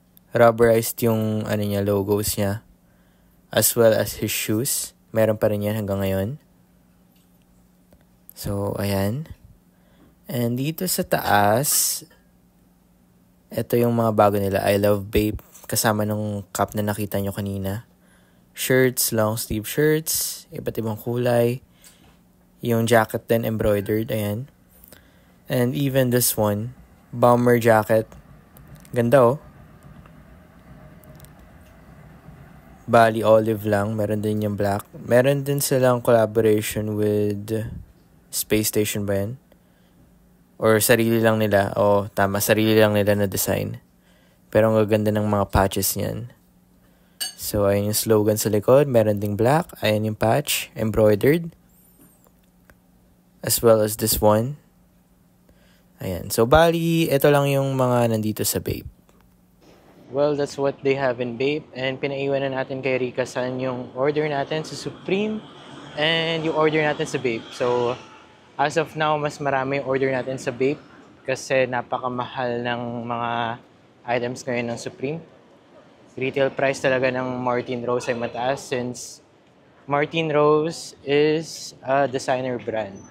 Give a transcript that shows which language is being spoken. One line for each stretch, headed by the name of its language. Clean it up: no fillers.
English: Rubberized yung logos niya. As well as his shoes.
Filipino: Meron pa rin yan hanggang ngayon. So, ayan. And dito sa taas, ito yung mga bago nila.
English: I love Bape.
Filipino: Kasama nung cup na nakita nyo kanina.
English: Shirts, long sleeve shirts.
Filipino: Iba't ibang kulay. Yung jacket din embroidered. Ayan.
English: And even this one. Bomber jacket.
Filipino: Ganda oh. Bali olive lang. Meron din yung black. Meron din silang collaboration with Space Station ba yan? Or sarili lang nila. O tama, sarili lang nila na design. Pero ang gaganda ng mga patches niyan. So, ayun yung slogan sa likod. Meron ding black. Ayun yung patch. Embroidered.
English: As well as this one. Ayan.
Filipino: So, bali, ito lang yung mga nandito sa Bape.
English: Well, that's what they have in Bape.
Filipino: And pinaiwan na natin kay Rika San yung order natin sa Supreme and yung order natin sa Bape. So, as of now, mas marami yung order natin sa Bape kasi napakamahal ng mga items ngayon ng Supreme.
English: Retail price
Filipino: talaga ng
English: Martin Rose
Filipino: ay mataas
English: since Martin Rose is a designer brand.